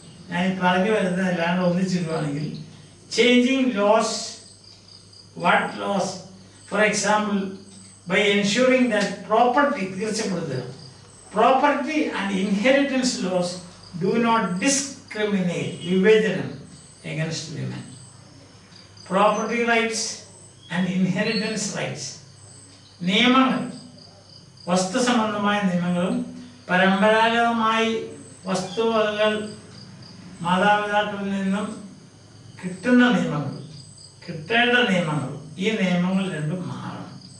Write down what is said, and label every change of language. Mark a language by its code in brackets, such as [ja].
[ml] ഞാൻ പറഞ്ഞു വരുന്നത് അല്ലാണ്ട് ഒന്നിച്ചിടുവാണെങ്കിൽ, [en] Changing laws. What laws? For example, by ensuring that property, [ml] തീർച്ചപ്പെടുത്തുക, [en] property and inheritance laws do not discriminate, [ml] വിവേചനം [en] against women. Property rights and inheritance rights. [ml] നിയമങ്ങൾ, വസ്തു സംബന്ധമായ നിയമങ്ങളും പരമ്പരാഗതമായി വസ്തുവകകൾ മാതാപിതാക്കളിൽ നിന്നും കിട്ടുന്ന നിയമങ്ങൾ, കിട്ടേണ്ട നിയമങ്ങൾ, ഈ നിയമങ്ങൾ രണ്ടും മാറണം.